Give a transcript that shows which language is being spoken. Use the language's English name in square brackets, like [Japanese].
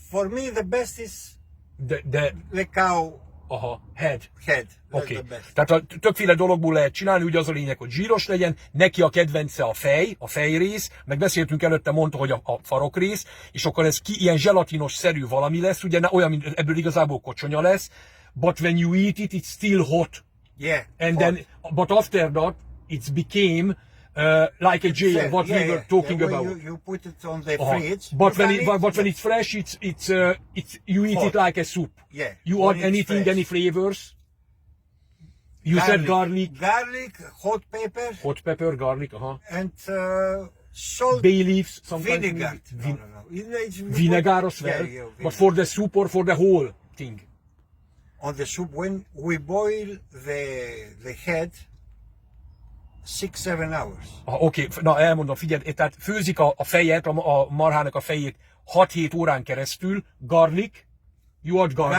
[English] For me the best is the cow. Head. Okay. [Hungarian] Tehát többféle dologból lehet csinálni, ugye az a lényeg, hogy zsíros legyen, neki a kedvence a fejrész, meg beszéltünk előtte, mondta, hogy a farokrész, és akkor ez ilyen zselatinos-szerű valami lesz, ugye olyan, mint ebből igazából kocsonya lesz, [English] but when you eat it, it's still hot. Yeah. And then, but after that, it became like a gel, what we were talking about. You put it on the fridge. But when it's fresh, it's you eat it like a soup. Yeah. You add anything, fresh. Any flavors? You said garlic. Garlic, hot pepper. Hot pepper, garlic, And salt. Bay leaves, vinegar. No. It's Vinegar as well. Yeah, But vinegar. for the soup or for the whole thing? On the soup, when we boil the head 6-7 hours. [Hungarian] Oké, na elmondom, figyelj, tehát főzik a fejet, a marhának a fejét 6-7 órán keresztül, [English] garlic, you add garlic.